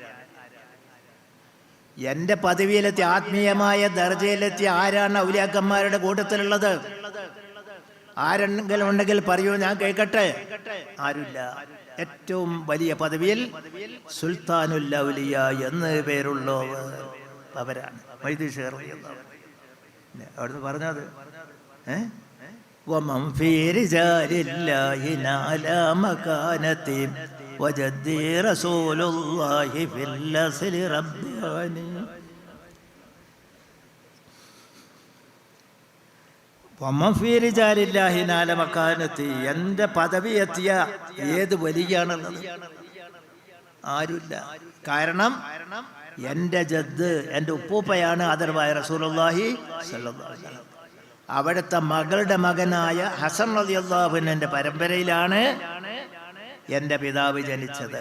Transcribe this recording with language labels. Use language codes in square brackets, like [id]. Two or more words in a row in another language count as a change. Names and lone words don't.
[ml] എൻ്റെ പദവിയിലെത്തി, ആത്മീയമായ ദർജയിലെത്തി ആരാണ് ഔലിയാക്കന്മാരുടെ കൂട്ടത്തിലുള്ളത്? ആരെങ്കിലും ഉണ്ടെങ്കിൽ പറയൂ, ഞാൻ കേൾക്കട്ടെ. ആരുമില്ല. ഏറ്റവും വലിയ പദവിയിൽ സുൽത്താനുൽ ഔലിയ എന്ന് പേരുള്ളവർ അവരാണ്. അവിടുന്ന് പറഞ്ഞത് [ar] ومن في رجال الله نال مكانة وجدي رسول الله في الأصل رباني. ومن في رجال الله نال مكانة, [ml] എൻ്റെ പദവി എത്തിയ ഏത് വലിയാണുള്ളത്? ആരുമില്ല. കാരണം എൻ്റെ ജദ്ദ്, എൻ്റെ ഉപ്പൂപ്പയാണ് ആദരവായ [ar] رسول الله صلى الله عليه وسلم. [ml] അവിടുത്തെ മകളുടെ മകനായ ഹസൻ [ar] رضي الله عنه [ml] പരമ്പരയിലാണ് എൻ്റെ പിതാവ് ജനിച്ചത്.